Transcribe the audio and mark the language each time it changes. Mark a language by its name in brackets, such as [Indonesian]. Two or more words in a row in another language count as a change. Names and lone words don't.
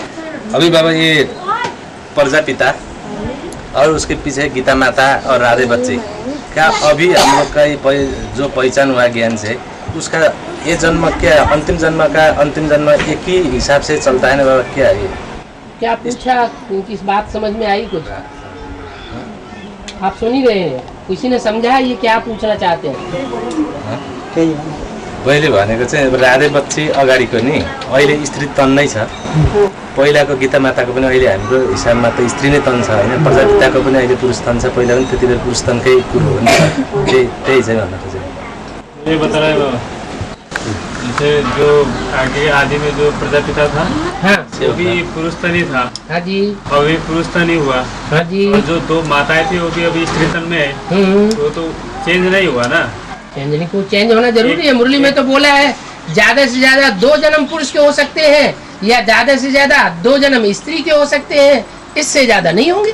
[Hindi] अभी बाबा ये प्रजापिता और उसके पीछे गीता माता और राधे बच्चे, क्या अभी हम लोग का ये जो पहचान हुआ ज्ञान से, उसका ये जन्म क्या अंतिम जन्म एक ही हिसाब से चलता है ना बाबा? क्या ये क्या पूछा? इस बात समझ में आई कुछ? आप सुन ही रहे हैं, किसी ने समझा ये क्या पूछना चाहते हैं? [Nepali] पहिले भनेको चाहिँ राधे बच्ची अगाडिको नि अहिले स्त्री तन नै छ। पहिलाको गीता माताको पनि अहिले हाम्रो हिसाबमा त स्त्री नै तन छ हैन, प्रजापिताको पनि अहिले पुरुष तन छ। पहिला पनि त्यति बेला पुरुष तनकै कुरो हो नि, त्यही चाहिँ भन्न खोजेको। [Hindi] जैसे जो आगे आदि में जो प्रजापिता था हाँ वो भी पुरुष तन ही था, हाँ जी, और भी पुरुष तन ही हुआ। हाँ जी। और जो दो माताएं थी वो भी अभी स्त्री तन में है, वो तो चेंज नहीं हुआ ना। चेंज नहीं, को चेंज होना जरूरी है। मुरली में तो बोला है ज्यादा से ज्यादा 2 जन्म पुरुष के हो सकते हैं, या ज्यादा से ज्यादा 2 जन्म स्त्री के हो सकते हैं, इससे ज्यादा नहीं होंगे।